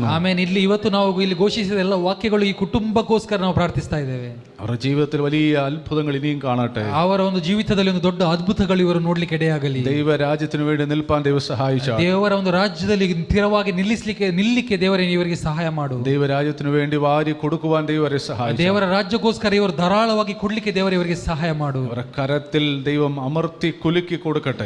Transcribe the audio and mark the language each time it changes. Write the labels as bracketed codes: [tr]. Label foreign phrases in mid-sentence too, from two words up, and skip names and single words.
[kn] ಆಮೇಲೆ ಇವತ್ತು ನಾವು ಇಲ್ಲಿ ಘೋಷಿಸಿದ ಎಲ್ಲ ವಾಕ್ಯಗಳು ಈ ಕುಟುಂಬಕ್ಕೋಸ್ಕರ ನಾವು ಪ್ರಾರ್ಥಿಸ್ತಾ ಇದ್ದೇವೆ. [ml] അവരുടെ ജീവിതത്തിൽ വലിയ അത്ഭുതങ്ങൾ ഇനിയും കാണട്ടെ. [kn] ಅವರ ಒಂದು ಜೀವಿತದಲ್ಲಿ ಒಂದು ದೊಡ್ಡ ಅದ್ಭುತಗಳು ಇವರು ನೋಡ್ಲಿಕ್ಕೆ ಎಡೆಯಾಗಲಿ. [ml] ദൈവ രാജ്യത്തിന് വേണ്ടി നിൽപ്പാൻ ദൈവം സഹായിച്ച [kn] ದೇವರ ಒಂದು ರಾಜ್ಯದಲ್ಲಿ ಸ್ಥಿರವಾಗಿ ನಿಲ್ಲಿಕ್ಕೆ ದೇವರೇ ಇವರಿಗೆ ಸಹಾಯ ಮಾಡು. [ml] ദൈവ രാജ്യത്തിന് വേണ്ടി വാരി കൊടുക്കുവാൻ ദൈവരെ സഹായിച്ചു. [kn] ದೇವರ ರಾಜ್ಯಕ್ಕೋಸ್ಕರ ಇವರು ಧಾರಾಳವಾಗಿ ಕೊಡ್ಲಿಕ್ಕೆ ದೇವರ ಇವರಿಗೆ ಸಹಾಯ ಮಾಡು. [ml] അവരുടെ കരത്തിൽ ദൈവം അമർത്തി കുലുക്കി കൊടുക്കട്ടെ.